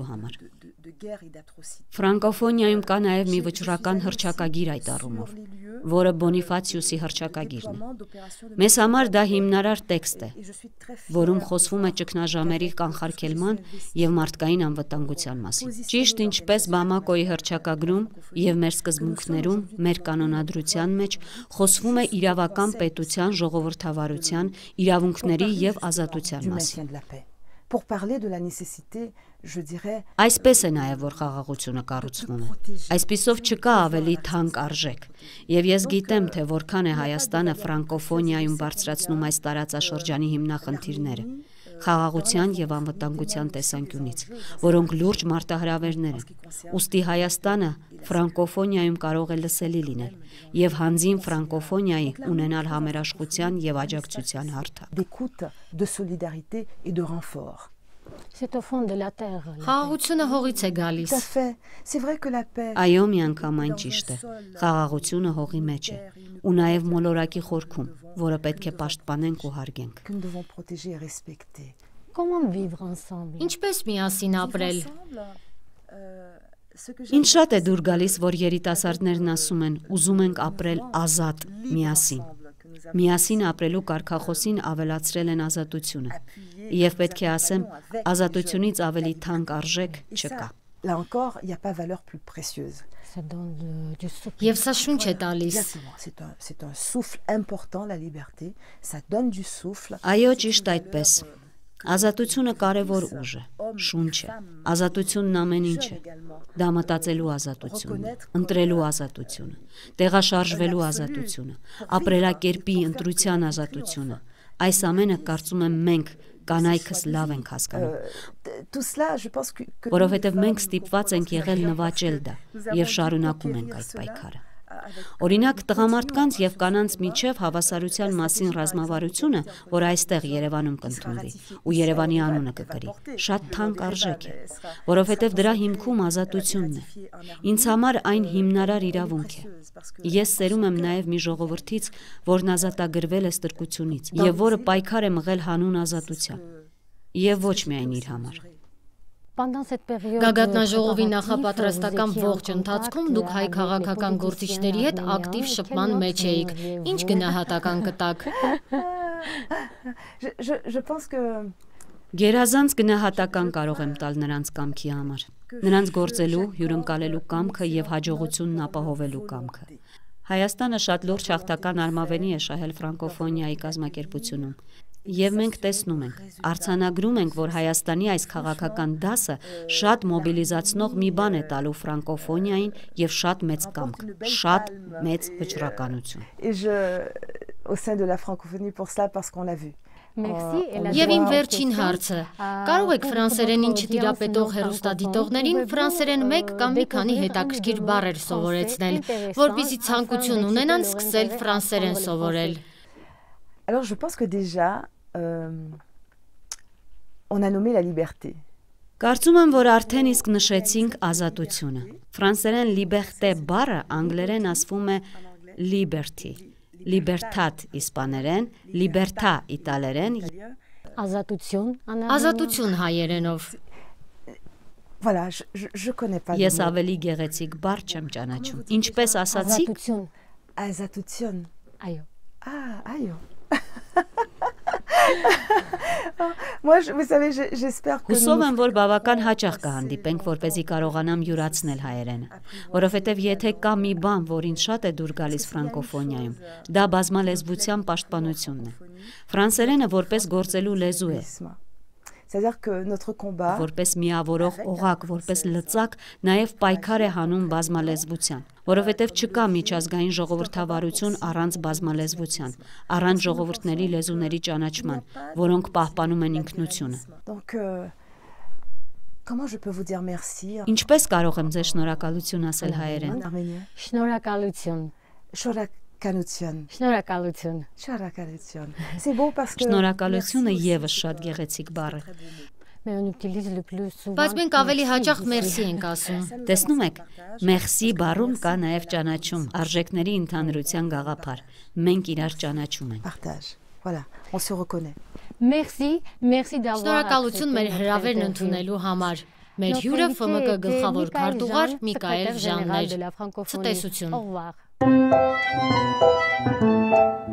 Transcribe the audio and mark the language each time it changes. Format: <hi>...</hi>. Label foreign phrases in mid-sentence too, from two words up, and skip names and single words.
<hy>համար։ Ֆրանկոֆոնիայում կա նաև մի վճռական հռչակագիր այդ առումով, որը Բոնիֆացիուսի հռչակագիրն է։ Մեզ համար դա հիմնարար տեքստ է, որում խոսվում է ճգնաժամերի կանխարգելման եւ մարդկային անվտանգության մասին։ Ճիշտ ինչպես Բամակոյի հռչակագրում եւ մեր սկզբունքներում, մեր կանոնադրության մեջ խոսվում է իրավական պետության, ժողովրդավարության, իրավունքների եւ ազատության մասին։</hy> <fr>Pour parler de la nécessité, je dirais,</fr> <hy>Այսպես է նաև որ խաղաղությունը կառուցվում է։ Այսպիսով չկա ավելի թանկ արժեք։ Եվ ես գիտեմ, թե որքան է Հայաստանը ֆրանկոֆոնիայում բարձրացնում այս տարածաշրջանի հիմնախնդիրները, խաղաղության եւ անվտանգության տեսանկյունից, որոնք լուրջ մարտահրավերներ են։ Ուստի Հայաստանը ֆրանկոֆոնիայում կարող է լսելի լինել եւ հանձին ֆրանկոֆոնիայի ունենալ համերաշխության եւ աջակցության հարթակ։</hy> <fr>d'écoute, de solidarité et de renfort. C'est au fond de la terre.</fr> <hy>Խաղաղությունը հողից է գալիս։</hy> <fr>Tout à fait. C'est vrai que la paix.</fr> <hy>Այո, միանգամ այն ճիշտ է։ Խաղաղությունը հողի մեջ է ու նաև մոլորակի խորքում, որը պետք է պաշտպանենք ու հարգենք։</hy> <fr>Que nous devons protéger et respecter. Comment vivre ensemble?</fr> <hy>Ինչպես միասին ապրել։ Ինչ շատ է դուր գալիս, որ երիտասարդներն ասում են, ուզում ենք ապրել ազատ, միասին։ Միասին ապրելու կարգախոսին ավելացրել են ազատությունը։ Եվ պետք է ասեմ, ազատությունից ավելի թանկ արժեք չկա։</hy> <fr>Là encore, il n'y a pas valeur plus précieuse. Ça donne du souffle.</fr> <hy>Եվ սա շունչ է տալիս։</hy> <fr>Exactement. C'est un souffle important, la liberté. Ça donne du souffle.</fr> <hy>Այո, ճիշտ այդպես։ Ազատությունը կարևոր ուժ է, շունչ է։ Ազատությունն ամեն ինչ է։ Դա մտածելու ազատությունն է, ընտրելու ազատությունը, տեղաշարժվելու ազատությունը, ապրելակերպի ընտրության ազատությունը։ Այս ամենը կարծում եմ մենք կանայքս լավ ենք հասկանում։</hy> <fr>Tout cela, je pense que</fr> <hy>Որովհետև մենք ստիպված ենք եղել նվաճել դա եւ շարունակում ենք այդ պայքարը։ Օրինակ, տղամարդկանց եւ կանանց միջև հավասարության մասին ռազմավարությունը, որ այստեղ Երևանում կընդունվի ու Երևանի անունը կկրի, շատ թանկ արժեք է, որովհետեւ դրա հիմքում ազատությունն է։ Ինձ համար այն հիմնարար իրավունք է։ Ես սերում եմ նաեւ մի ժողովրդից, որն ազատագրվել է ստրկությունից եւ որը պայքար է մղել հանուն ազատության։ Եվ ոչ միայն իր համար։ Գագաթնաժողովի նախապատրաստական ողջ ընթացքում դուք հայ քաղաքական գործիչների հետ ակտիվ շփման մեջ էիք։ Ինչ գնահատական կտաք։</hy> <fr>Je pense que</fr> <hy>Գերազանց գնահատական կարող եմ տալ նրանց կամքի համար։ Նրանց գործելու, հյուրընկալելու կամքը եւ հաջողությունն ապահովելու կամքը։ Հայաստանը շատ լուրջ հաղթական արմավենի է շահել ֆրանկոֆոնիայի կազմակերպությունում։ Եվ մենք տեսնում ենք, արձանագրում ենք, որ Հայաստանի այս քաղաքական դասը շատ մոբիլիզացնող մի բան է տալու ֆրանկոֆոնիային եւ շատ մեծ կամք, շատ մեծ վճռականություն։</hy> <fr>et au sein de la francophonie pour ça parce qu'on l'a vu.</fr> <hy>Եվ իմ վերջին հարցը. կարող եք ֆրանսերենին չտիրապետող հեռուստադիտողներին ֆրանսերեն 1 կամ մի քանի հետաքրքիր բառեր սովորեցնել, որպեսզի ցանկություն ունենան սկսել ֆրանսերեն սովորել։</hy> <fr>Alors je pense que déjà on a nommé la liberté.</fr> <hy>Կարծում եմ, որ արդեն իսկ նշեցինք ազատությունը։ Ֆրանսերեն liberté բառը անգլերեն ասվում է liberty, libertad իսպաներեն, libertà իտալերեն, Ազատություն հայերենով։</hy> <fr>Voilà, je connais pas.</fr> <hy>Ես ավելի գեղեցիկ բառ չեմ ճանաչում։ Ինչպես ասացիք? Azatutsion. Այո։</hy> <fr>Այո։ Moi, vous savez, j'espère que</fr> <hy>Հուսով եմ, որ բավական հաճախ կհանդիպենք, որպեսզի կարողանամ յուրացնել հայերենը, որովհետև եթե կա մի բան, որին շատ է դուր գալիս ֆրանկոֆոնիայում, դա բազմալեզվության պաշտպանությունն է։ Ֆրանսերենը որպես գործելու լեզու է։</hy> <fr>C'est-à-dire que notre combat</fr> <hy>Որպես միավորող օղակ, որպես լծակ, նաև պայքար է հանում բազմալեզվության, որովհետև չկա միջազգային ժողովրդավարություն առանց բազմալեզվության, առանց ժողովուրդների լեզուների ճանաչման, որոնք պահպանում են ինքնությունը։</hy> <fr>Donc Comment je peux vous dire merci?</fr> <hy>Ինչպես կարող եմ ձեզ շնորհակալություն ասել հայերեն? Շնորհակալություն։ Շնորհակալություն. Շնորհակալություն։ Շնորհակալություն.</hy> <fr>C'est beau parce que</fr> <hy>Շնորհակալությունը եւս շատ գեղեցիկ բառ է։</hy> <fr>Mais on utilise le plus souvent.</fr> <hy>Բայց մենք ավելի հաճախ մերսի ենք ասում։ Տեսնում եք, մերսի բառում կա նաև ճանաչում, արժեքների ընդհանրության գաղափար։ Մենք իրար ճանաչում ենք։</hy> <fr>Partage. Voilà, on se reconnaît. Merci, merci d'avoir.</fr> <hy>Շնորհակալություն մեր հրավերն ընդունելու համար։ Մեր հյուրը ՖՄԿ գլխավոր քարտուղար Միկայել Ժանն էր։ Ցտեսություն։</hy> <fr>Au revoir.</fr>